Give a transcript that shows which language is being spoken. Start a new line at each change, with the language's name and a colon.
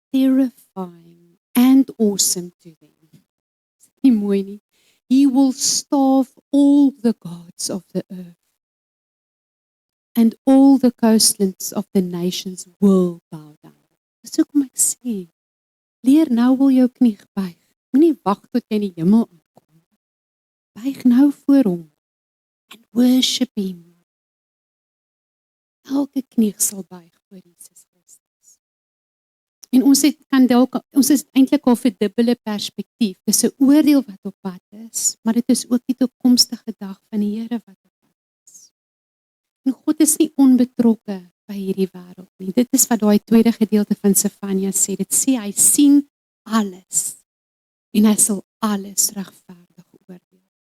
English: terrifying and awesome to them.
Afrikaans: Nie mooi nie.
English: He will starve all the gods of the earth, and all the coastlands of the nations will bow down.
Afrikaans: Dis hoekom ek sê, leer nou wil jou knie buig. Moenie wag tot jy in die hemel aankom. Buig nou voor hom
English: and worship him.
Afrikaans: Elke knie sal buig voor Jesus Christus. En ons is eintlik al vir dubbele perspektief. Dis 'n oordeel wat op pad is, maar dit is ook die toekomstige dag van die Here wat op pad is. En God is nie onbetrokke by hierdie wêreld nie. Dit is wat daai tweede gedeelte van Sefanja sê. Dit sê hy sien alles en hy sal alles regverdig oordeel.